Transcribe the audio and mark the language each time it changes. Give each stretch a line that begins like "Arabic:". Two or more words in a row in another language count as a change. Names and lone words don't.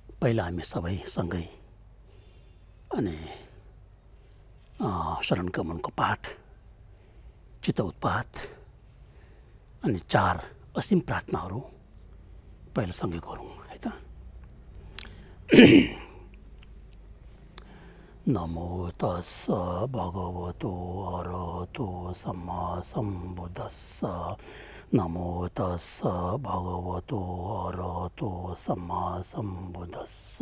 Nepali: पहिला हामी सबै सँगै अनि शरण गमनको पाठ, चित्त उत्पात अनि 4 असीम प्रार्थनाहरू पहिला सँगै गरौँ है त।
Pali: नमो तस्स भगवतो अरहतो सम्मा सम्बुद्धस्स। नमो तस्स भगवतो अरहतो सम्मा सम्बुद्धस्स।